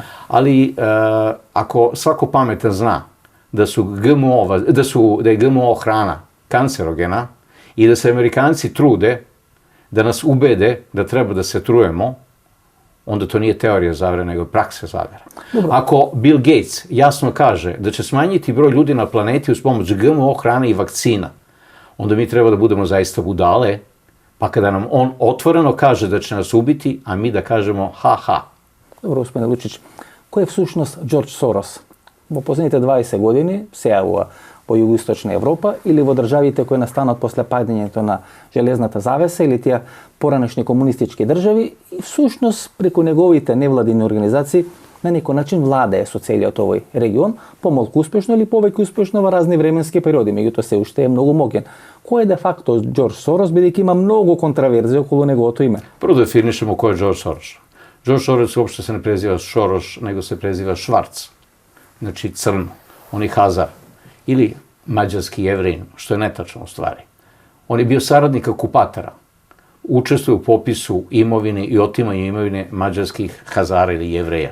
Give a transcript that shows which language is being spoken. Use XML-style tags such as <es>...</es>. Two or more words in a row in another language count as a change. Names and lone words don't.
<sr>Ali ako svako pametan zna da je GMO hrana kancerogena i da se Amerikanci trude da nas ubede da treba da se trujemo, onda to nije teorija zavere, nego praksa zavere. Ako Bill Gates jasno kaže da će smanjiti broj ljudi na planeti uz pomoć GMO hrane i vakcina, onda mi treba da budemo zaista budale, pa kada nam on otvoreno kaže da će nas ubiti, a mi da kažemo ha.</sr> <mk>Добро, господине Лучич, кој е всушност Джордж Сорос? Во последните 20 години се јавува во југоисточна Европа или во државите кои настанат после падањето на железната завеса или тие поранешни комунистички држави и всушност преку неговите невладини организации на некој начин владее со целиот овој регион, помалку успешно или повеќе успешно во разни временски периоди, меѓутоа се уште е многу моќен. Кој е де факто Джордж Сорос, бидејќи има многу контраверзија околу неговото име?</mk> <sr>Prvo da definišemo ko je George Soros. George Soros uopšte se ne preziva Soros, nego se preziva Švarc. Znači crno, on je Hazar. Ili mađarski Jevrin, što je netačno u stvari. On je bio saradnik okupatora. Učestvuje u popisu imovine i otimanju imovine mađarskih Hazara ili Jevreja.</sr>